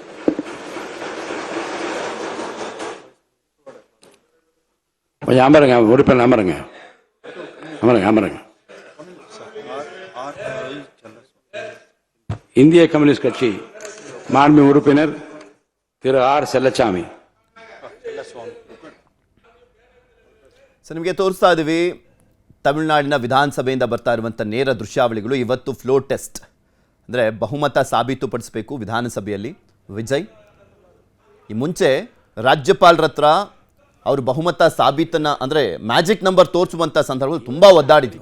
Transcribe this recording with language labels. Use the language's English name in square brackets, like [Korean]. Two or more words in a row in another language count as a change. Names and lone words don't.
[Tamil] அமருங்க உறுப்பினர், அமருங்க அமருங்க அமருங்க. இந்திய கம்யூனிஸ்ட் கட்சி மாண்பு உறுப்பினர் திரு ஆர் செல்லசாமி. [Kannada] ನಿಮಗೆ ತೋರಿಸ್ತಾ ಇದೀವಿ ತಮಿಳುನಾಡಿನ ವಿಧಾನಸಭೆಯಿಂದ ಬರ್ತಾ ಇರುವಂಥ ನೇರ ದೃಶ್ಯಾವಳಿಗಳು. ಇವತ್ತು [English] flow test [Kannada] ಅಂದರೆ ಬಹುಮತ ಸಾಬೀತುಪಡಿಸಬೇಕು ವಿಧಾನಸಭೆಯಲ್ಲಿ ವಿಜಯ್. ಈ ಮುಂಚೆ ರಾಜ್ಯಪಾಲರ ಹತ್ರ ಅವರು ಬಹುಮತ ಸಾಬೀತನ್ನು ಅಂದರೆ [English] magic number [Kannada] ತೋರಿಸುವಂಥ ಸಂದರ್ಭದಲ್ಲಿ ತುಂಬ ಒದ್ದಾಡಿದ್ವಿ.